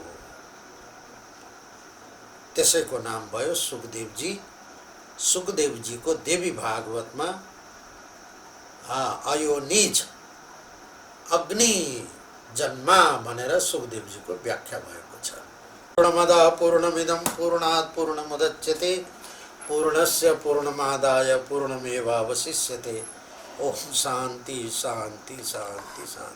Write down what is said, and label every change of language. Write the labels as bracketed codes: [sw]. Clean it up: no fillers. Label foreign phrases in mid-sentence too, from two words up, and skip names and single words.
[ne] त्यसैको नाम भयो सुखदेवजी। सुखदेवजीको देवी भागवतमा अयोनिज अग्नि जन्मा भनेर सुखदेवजीको व्याख्या भएको छ। [sa] पूर्णमदः पूर्णमिदं पूर्णात् पूर्णमुदच्यते पूर्णस्य पूर्णमादाय पूर्णमेवावशिष्यते। ओम शांति शांति शांति शांति।